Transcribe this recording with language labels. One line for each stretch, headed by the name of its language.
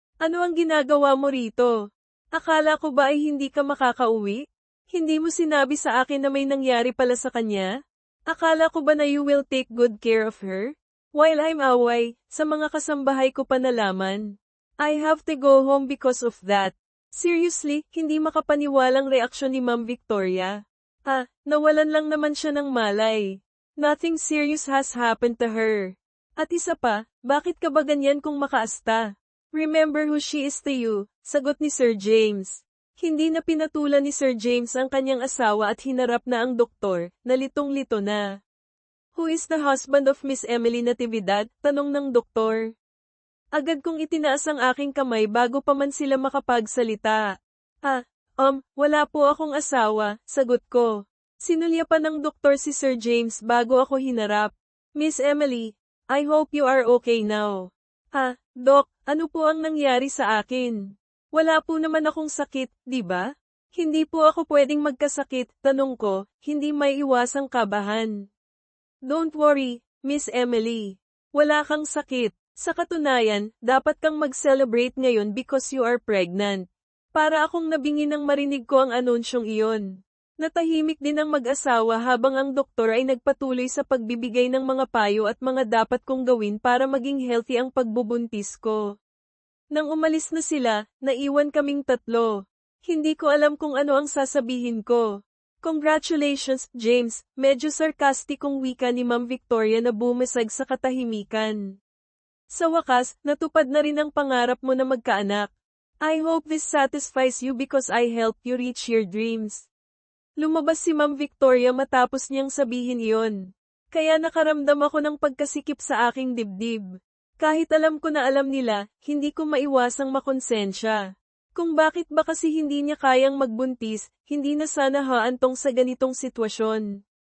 Filipino: Ano ang ginagawa mo rito? Akala ko ba ay hindi ka makakauwi? Hindi mo sinabi sa akin na may nangyari pala sa kanya? Akala ko ba na
English: you will take good care of her? While I'm away,
Filipino: sa mga kasambahay ko pa nalaman.
English: I have to go home because of that. Seriously,
Filipino: hindi makapaniwalang reaksyon ni Ma'am Victoria. Nawalan lang naman siya ng malay.
English: Nothing serious has happened to her.
Filipino: At isa pa, bakit ka ba ganyan kung makaasta?
English: Remember who she is to you,
Filipino: sagot ni Sir James. Hindi na pinatulan ni Sir James ang kanyang asawa at hinarap na ang doktor, na litong-lito na.
English: Who is the husband of Miss Emily Natividad?
Filipino: Tanong ng doktor. Agad kong itinaas ang aking kamay bago pa man sila makapagsalita. Wala po akong asawa, sagot ko. Sinulyapan ng doktor si Sir James bago ako hinarap.
English: Miss Emily, I hope you are okay now.
Filipino: Dok, ano po ang nangyari sa akin? Wala po naman akong sakit, di ba? Hindi po ako pwedeng magkasakit, tanong ko, hindi may iwasang kabahan.
English: Don't worry,
Filipino: Miss Emily. Wala kang sakit. Sa katunayan, dapat kang mag-celebrate ngayon
English: because you are pregnant.
Filipino: Para akong nabingi nang marinig ko ang anunsyong iyon. Natahimik din ang mag-asawa habang ang doktor ay nagpatuloy sa pagbibigay ng mga payo at mga dapat kong gawin para maging healthy ang pagbubuntis ko. Nang umalis na sila, naiwan kaming tatlo. Hindi ko alam kung ano ang sasabihin ko.
English: Congratulations,
Filipino: James, medyo sarkastikong wika ni Ma'am Victoria na bumasag sa katahimikan. Sa wakas, natupad na rin ang pangarap mo na magkaanak.
English: I hope this satisfies you because I helped you reach your dreams.
Filipino: Lumabas si Ma'am Victoria matapos niyang sabihin iyon. Kaya nakaramdam ako ng pagkasikip sa aking dibdib. Kahit alam ko na alam nila, hindi ko maiwasang makonsensya. Kung bakit ba kasi hindi niya kayang magbuntis, hindi na sana haantong sa ganitong sitwasyon.